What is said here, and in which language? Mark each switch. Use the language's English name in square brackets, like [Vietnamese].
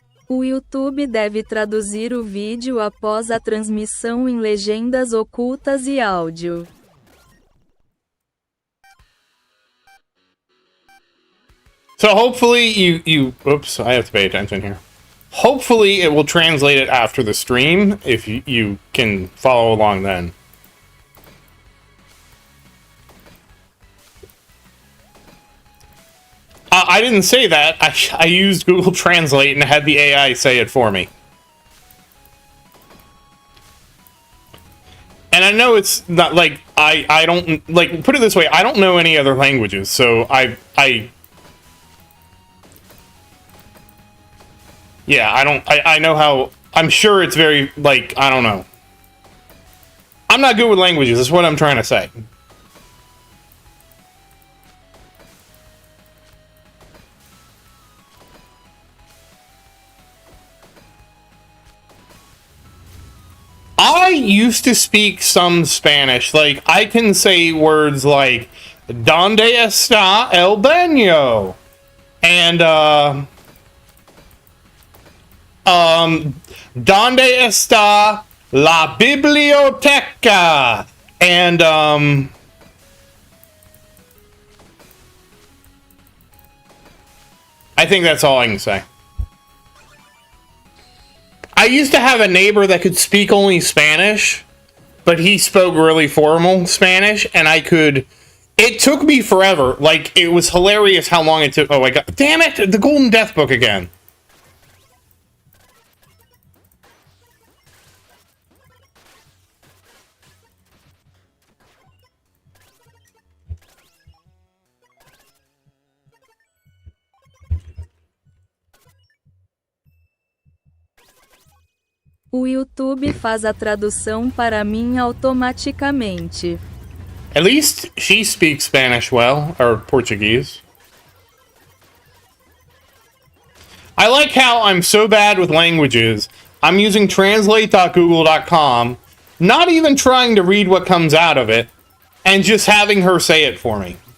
[Portuguese] O YouTube deve traduzir o vídeo após a transmissão em legendas ocultas e áudio. [English] So hopefully oops, I have to pay attention here. Hopefully it will translate it after the stream, if you can follow along then. I didn't say that. I used Google Translate and had the AI say it for me. And I know it's not like I don't like, put it this way, I don't know any other languages, so yeah, I know how, I'm sure it's very, like, I don't know. I'm not good with languages, is what I'm trying to say. I used to speak some Spanish. Like, I can say words like, [Spanish] ¿Dónde está el baño? And, ¿Dónde está la biblioteca? [English] And, I think that's all I can say. I used to have a neighbor that could speak only Spanish, but he spoke really formal Spanish, and it took me forever. Like, it was hilarious how long it took. Oh, my God. Damn it! The Golden Death Book again. [Portuguese] O YouTube faz a tradução para mim automaticamente. [English] At least she speaks Spanish well, or Portuguese. I like how I'm so bad with languages. I'm using translate.google.com, not even trying to read what comes out of it, and just having her say it for me.